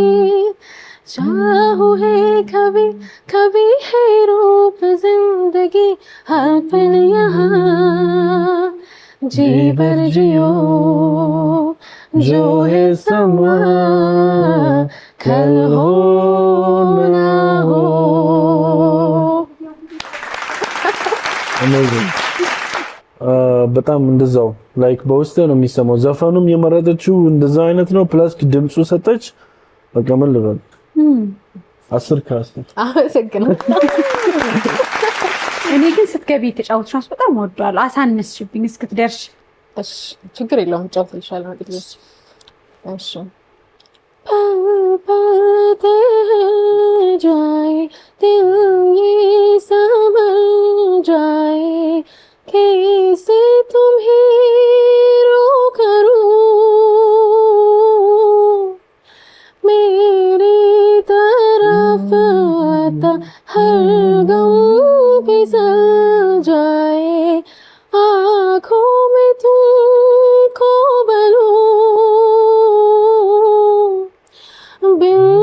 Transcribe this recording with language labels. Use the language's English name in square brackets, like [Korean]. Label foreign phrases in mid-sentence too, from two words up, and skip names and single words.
[Hindi] चाहू है कभी है रूप जिंदगी हर पल यहाँ जी भर जियो जो है समा कल हो ना हो [Amharic] በጣም እንደዛው ላይክ በውስጥ ነው የሚሰማው ዘፈኑም የመረጠችው እንደዛ አይነት ነው ፕላስ ድምጹ ሰጠች በቃ ምን ልበል 10 ከ10 አመሰግናለሁ እኔ ግን ስትገቢ ተጫውተሽ ነው በጣም ወዷል አሳነስሽብኝ እስክትደርሽ እሺ ችግር የለውም ጫውተልሻለሁ እንግዲህ እሺ [Hindi] पाते जाए दिल ये समझ जाए कैसे तुम्हें रो करूं मेरी तरफ आता हर गम फिसल जाए आँखों में तुमको बलूं बिन